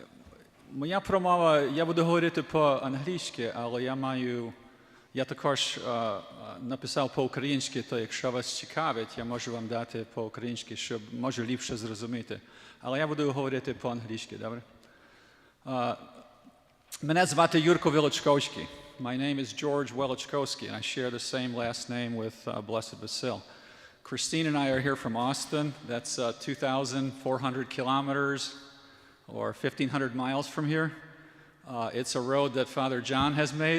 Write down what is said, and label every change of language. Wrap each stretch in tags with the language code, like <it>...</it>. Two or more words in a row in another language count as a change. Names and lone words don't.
<uk>Моя промова, я буду говорити по-англійськи, але я також написав по-українськи, то якщо вас цікавить, я можу вам дати по-українськи, щоб може ліпше зрозуміти. Але я буду говорити по-англійськи, добре? Мене звати Юрко Velychkovsky.</uk> <en>My name is George Velychkovsky, and I share the same last name with Blessed Vasyl. Christine and I are here from Austin. That's 2,400 kilometers or 1,500 miles from here. It's a road that Father John has made.</en>